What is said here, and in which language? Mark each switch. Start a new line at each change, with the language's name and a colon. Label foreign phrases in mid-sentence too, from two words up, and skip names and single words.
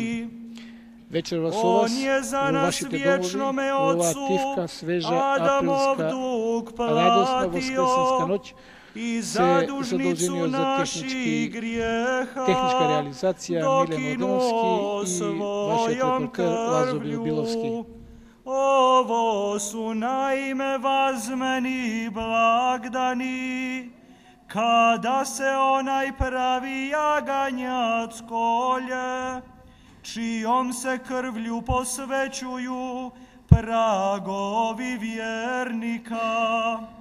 Macedonian: Вечерва со вас, во вашите домови, во оваа тивка, свежа, априлска, радосна воскресенска ноќ, се задолжениот за техничка реализација Милен Оденовски и вашиот репортер Лазо Биловски.
Croatian: Ovo su naime vazmeni blagdani, kada se onaj pravi jaganjac kolje, čijom se krvlju posvećuju pragovi vjernika.